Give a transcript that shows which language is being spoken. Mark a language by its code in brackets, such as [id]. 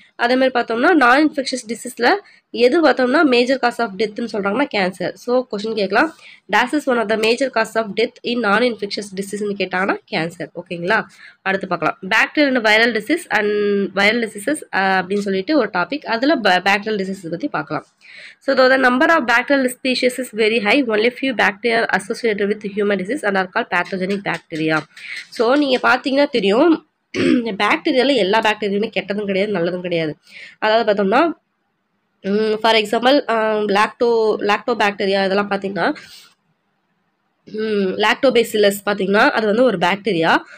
[ta] அதே மாதிரி பார்த்தோம்னா நான் இன்ஃபெக்ஷியஸ் டிசீஸில் எது பார்த்தோம்னா மேஜர் காஸ் ஆஃப் டெத்துன்னு சொல்கிறாங்கன்னா கேன்சர். ஸோ கொஸ்டின் கேட்கலாம், [en] this is one of the major cause of death in non infectious டிசீஸ்ன்னு [ta] கேட்டாங்கன்னா கேன்சர். ஓகேங்களா? அடுத்து பார்க்கலாம் bacterial and viral disease and viral diseases அப்படின்னு சொல்லிட்டு ஒரு டாபிக், அதில் பேக்டீரியல் டிசீஸ் பற்றி பார்க்கலாம். [en] So though the number of bacterial species is very high, only few bacteria are associated with human disease and are called pathogenic bacteria. [ta] So நீங்கள் பார்த்தீங்கன்னா தெரியும், பாக்டீரியாவில் எல்லா பாக்டீரியாவுமே கெட்டதும் கிடையாது நல்லதும் கிடையாது. அதாவது பார்த்தோம்னா ஃபார் எக்ஸாம்பிள் லாக்டோ பாக்டீரியா இதெல்லாம் பார்த்தீங்கன்னா லாக்டோபேசிலஸ் பார்த்தீங்கன்னா அது வந்து ஒரு பாக்டீரியா.